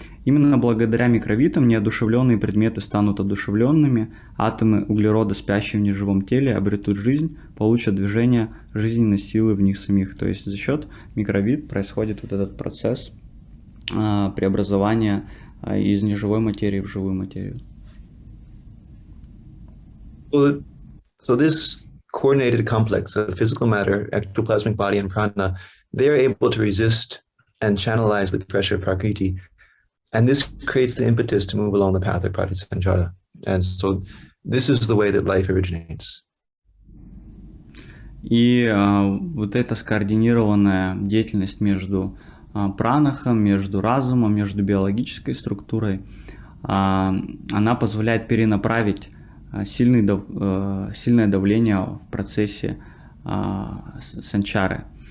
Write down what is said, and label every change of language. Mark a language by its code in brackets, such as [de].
[ru] Именно благодаря микровитам неодушевленные предметы станут одушевленными, атомы углерода, спящие в неживом теле, обретут жизнь, получат движение жизненной силы в них самих. То есть за счет микровит происходит вот этот процесс преобразования из неживой материи в живую материю. [en] So this coordinated complex of physical matter, ectoplasmic body, and prana, they are able to resist and channelize the pressure of Prakriti. And this creates the impetus to move along the path of Pratisanchara. And so this is the way that life originates. [ru] И вот эта скоординированная деятельность между пранахом, между разумом, между биологической структурой, она позволяет перенаправить сильное давление в процессе санчары.